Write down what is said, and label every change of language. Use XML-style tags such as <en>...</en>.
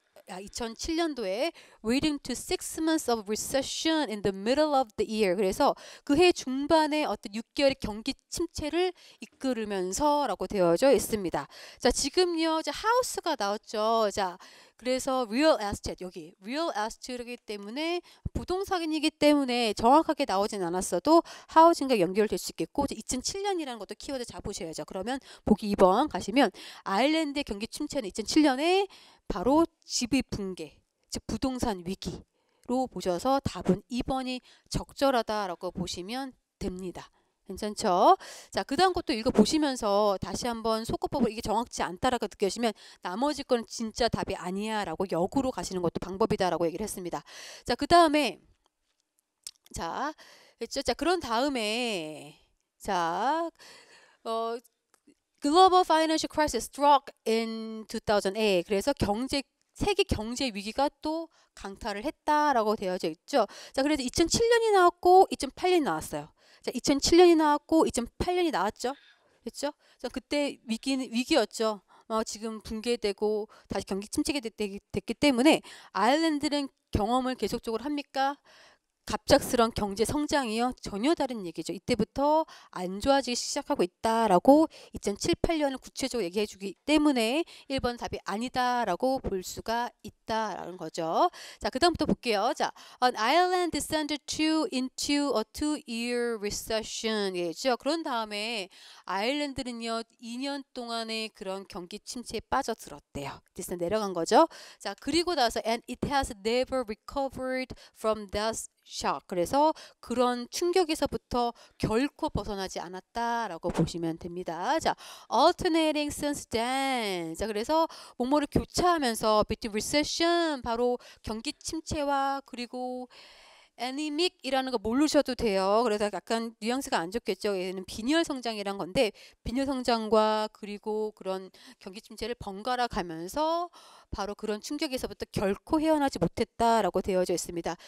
<en>2007년도에 leading to 6 months of recession in the middle of the year.</en> <ko>그래서 그 해 중반에 어떤 6개월의 경기 침체를 이끌으면서라고 되어져 있습니다. 자, 지금요, 자, 하우스가 나왔죠. 자, 그래서 real estate 여기 real estate이기 때문에 부동산이기 때문에 정확하게 나오진 않았어도 하우징과 연결될 수 있겠고 2007년이라는 것도 키워드 잡으셔야죠. 그러면 보기 2번 가시면 아일랜드의 경기 침체는 2007년에 바로 집의 붕괴, 즉 부동산 위기로 보셔서 답은 2번이 적절하다라고 보시면 됩니다. 괜찮죠? 자, 그 다음 것도 읽어보시면서 다시 한번 소거법을 이게 정확치 않다라고 느껴지면 나머지 거는 진짜 답이 아니야 라고 역으로 가시는 것도 방법이다라고 얘기를 했습니다. 자, 그 다음에 자, 그렇죠?</ko> <en>자,</en> <ko>그런 다음에</ko> <en>자, Global Financial Crisis struck in 2008.</en> <ko>그래서 세계 경제 위기가 또 강타를 했다라고 되어져 있죠. 자, 그래서 2007년이 나왔고 2008년이 나왔어요. 자, 2007년이 나왔고 2008년이 나왔죠. 그렇죠? 자, 그때 위기였죠. 지금 붕괴되고 다시 경기 침체가 됐기 때문에 아일랜드는 경험을 계속적으로 합니까? 갑작스런 경제 성장이요 전혀 다른 얘기죠. 이때부터 안 좋아지기 시작하고 있다라고 2007, 8년을 구체적으로 얘기해 주기 때문에 1번 답이 아니다라고 볼 수가 있다라는 거죠. 자, 그다음부터 볼게요.</ko> <en>자, an Ireland descended into a 2-year recession.</en> <ko>예죠. 그런 다음에 아일랜드는요 2년 동안의 그런 경기 침체에 빠져들었대요. 디스 내려간 거죠.</ko> <en>자,</en> <ko>그리고 나서</ko> <en>and it has never recovered from that shock.</en> <ko>그래서 그런 충격에서부터 결코 벗어나지 않았다라고 보시면 됩니다.</ko> <en>자, alternating since then.</en> <ko>자, 그래서 뭐뭐를 교차하면서</ko> <en>between recession</en> <ko>바로 경기 침체와 그리고 애니믹이라는 거 모르셔도 돼요. 그래서 약간 뉘앙스가 안 좋겠죠. 얘는 빈혈 성장이란 건데 빈혈 성장과 그리고 그런 경기 침체를 번갈아 가면서 바로 그런 충격에서부터 결코 헤어나지 못했다라고 되어져 있습니다.</ko>